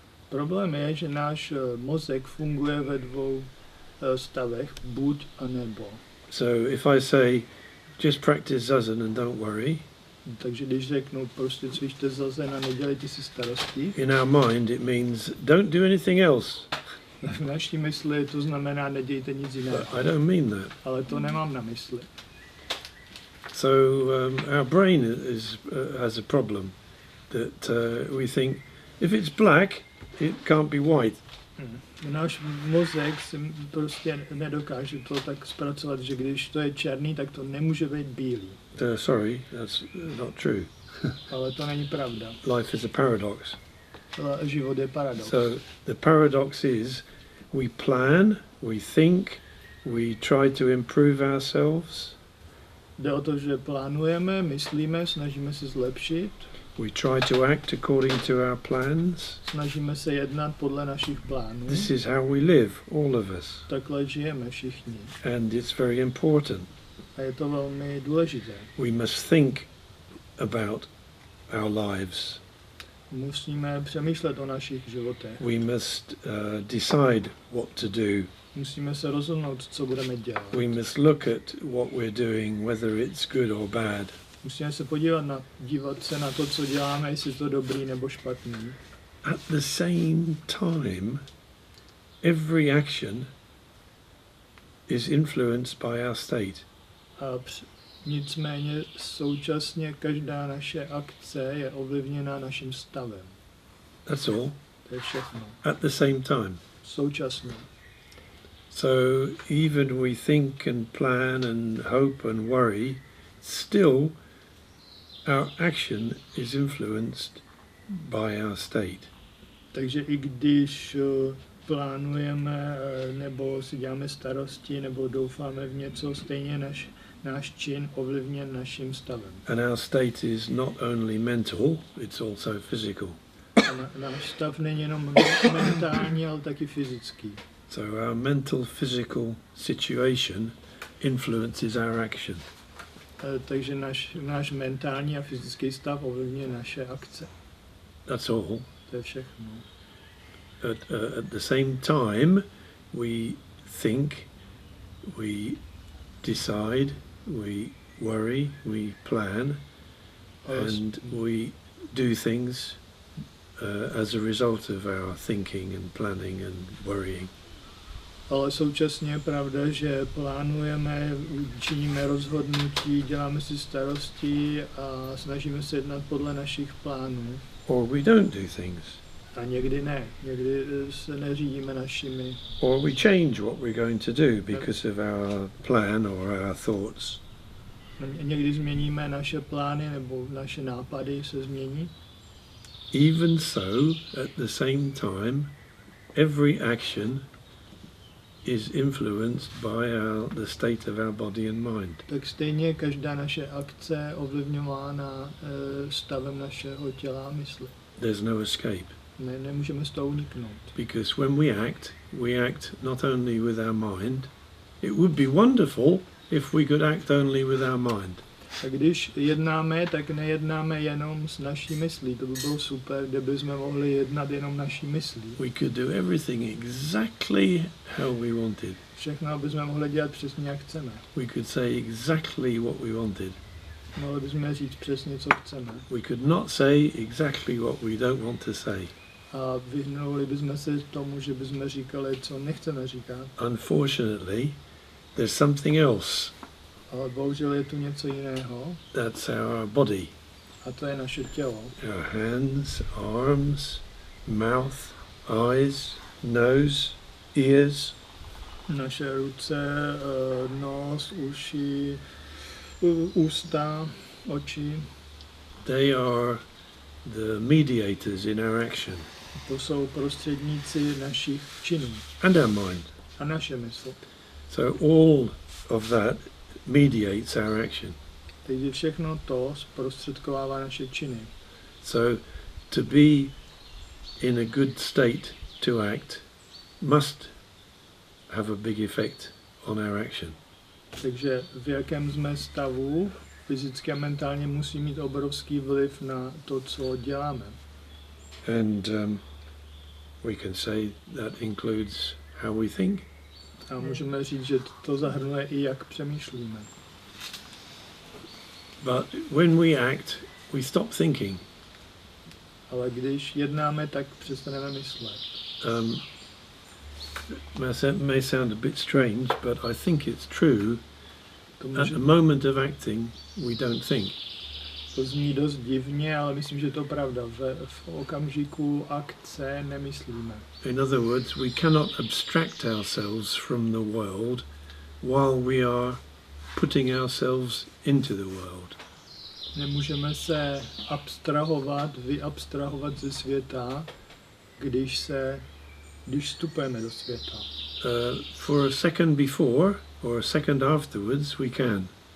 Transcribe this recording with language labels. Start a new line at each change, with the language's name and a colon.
Czech: Problém je, že náš mozek funguje ve dvou stavech, buď a nebo.
English: So if I say, just practice zazen and don't worry,
Czech: takže když řeknu, prostě cvičte zazen a nedělejte si starosti,
English: in our mind it means don't do anything else.
Czech: v naší mysli to znamená nedějte nic jiného.
English: I don't mean that.
Czech: Ale to nemám na mysli.
English: So our brain has a problem that we think if it's black, it can't be white.
Czech: Náš mozek si prostě nedokáže to tak zpracovat, že když to je černý, tak to nemůže být bílý.
English: Sorry, that's not true.
Czech: Ale to není pravda.
English: Life is a paradox.
Czech: Život je paradox.
English: So the paradox is we plan, we think, we try to improve ourselves.
Czech: Jde o to, že plánujeme, myslíme, snažíme se zlepšit.
English: We try to act according to our plans.
Czech: Snažíme se jednat podle našich plánů.
English: This is how we live, all of us.
Czech: Takhle žijeme všichni.
English: And it's very important.
Czech: A je to velmi důležité.
English: We must think about our lives.
Czech: Musíme přemýšlet o našich životech.
English: We must decide what to do.
Czech: Musíme se rozhodnout, co budeme dělat.
English: We must look at what we're doing, whether it's good or bad.
Czech: Musíme se dívat se na to, co děláme, jestli to dobrý nebo špatný.
English: At the same time, every action is influenced by our state.
Czech: A nicméně současně každá naše akce je ovlivněna naším stavem.
English: That's all.
Czech: To je všechno.
English: At the same time.
Czech: Současně.
English: So even we think and plan and hope and worry, still our action is influenced by our state.
Czech: Takže i když plánujeme nebo si děláme starosti nebo doufáme v něco, stejně náš čin ovlivněn naším stavem.
English: And our state is not only mental, it's also physical.
Czech: Náš stav není jenom mentální, ale taky fyzický.
English: So our mental, physical situation influences our action.
Czech: Takže náš mentální a fyzický stav ovlivňuje naše akce.
English: That's all.
Czech: To je všechno.
English: At the same time, we think, we decide, we worry, we plan, and we do things as a result of our thinking and planning and worrying.
Czech: Ale současně je pravda, že plánujeme, činíme rozhodnutí, děláme si starosti a snažíme se jednat podle našich plánů.
English: Or we don't do things.
Czech: A někdy ne, někdy se neřídíme našimi.
English: Or we change what we're going to do because of our plan or our thoughts.
Czech: Někdy změníme naše plány nebo naše nápady se změní.
English: Even so, at the same time, every action is influenced by the state of our body and mind.
Czech: Tak stejně každá naše akce je ovlivňována stavem našeho těla a mysli.
English: There's no escape.
Czech: Nemůžeme z toho uniknout.
English: Because when we act not only with our mind, It would be wonderful if we could act only with our mind.
Czech: A když jednáme, tak nejednáme jenom s naší myslí. To by bylo super, kdyby jsme mohli jednat jenom naší myslí.
English: We could do everything exactly how we wanted.
Czech: Všechno bychom mohli dělat přesně, jak chceme.
English: We could say exactly what we wanted.
Czech: Mohli bychom říct přesně, co chceme.
English: We could not say exactly what we don't want to say.
Czech: A vyhnuli bychom se tomu, že bychom říkali, co nechceme říkat.
English: Unfortunately, there's something else.
Czech: Ale bohužel je tu něco jiného.
English: That's our body.
Czech: A to je naše tělo.
English: Our hands, arms, mouth, eyes, nose, ears.
Czech: Naše ruce, nos, uši, ústa, oči.
English: They are the mediators in our action.
Czech: To jsou prostředníci našich činů.
English: And our mind.
Czech: A naše mysl.
English: So all of that mediates our action.
Czech: Takže všechno to zprostředkovává naše činy.
English: So to be in a good state to act must have a big effect on our action.
Czech: Takže v jakém jsme stavu, fyzicky a mentálně, musí mít obrovský vliv na to, co děláme.
English: And we can say that includes how we think.
Czech: A můžeme říct, že to zahrnuje i jak přemýšlíme.
English: But when we act, we stop thinking.
Czech: Ale když jednáme, tak přestaneme myslet.
English: May sound a bit strange, but I think it's true.
Czech: To,
English: At the moment of acting, we don't think.
Czech: to zní dost divně, ale myslím, že to je pravda. V okamžiku akce nemyslíme.
English: In other words, we cannot abstract ourselves from the world while we are putting ourselves into the world.
Czech: Nemůžeme se vyabstrahovat ze světa, když vstupujeme do světa.
English: For a second before or a second afterwards, we can.